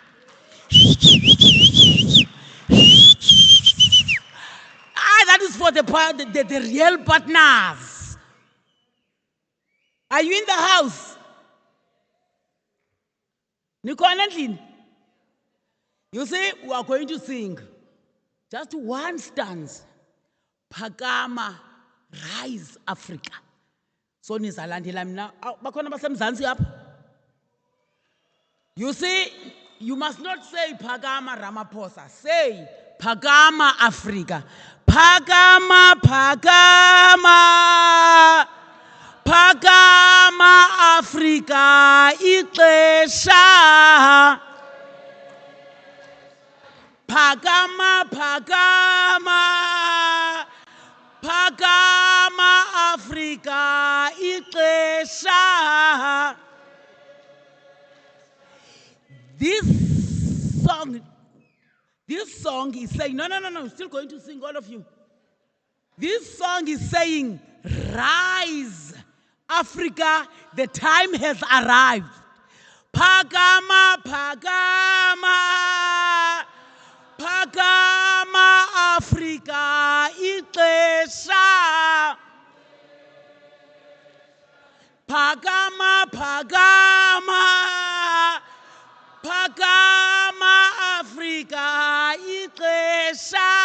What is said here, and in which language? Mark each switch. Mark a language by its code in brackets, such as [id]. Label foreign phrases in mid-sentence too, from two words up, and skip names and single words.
[en] That is for the real partners. Are you in the house? You see, we are going to sing just one stanza. Phakama, rise Africa. [xh] So nizalandela mina bakhona basemzansi apha. [en] You see, you must not say Phakama Ramaphosa. [xh] Say Phakama Africa. Phakama, Phakama. Phakama Africa ixesha. Phakama, Phakama. Phakama Africa ixesha. [en] This song is saying, no, I'm still going to sing, all of you. This song is saying, rise, Africa, the time has arrived. [xh] Phakama, Phakama, Phakama Africa ixesha. Phakama, Phakama, Phakama Africa ixesha.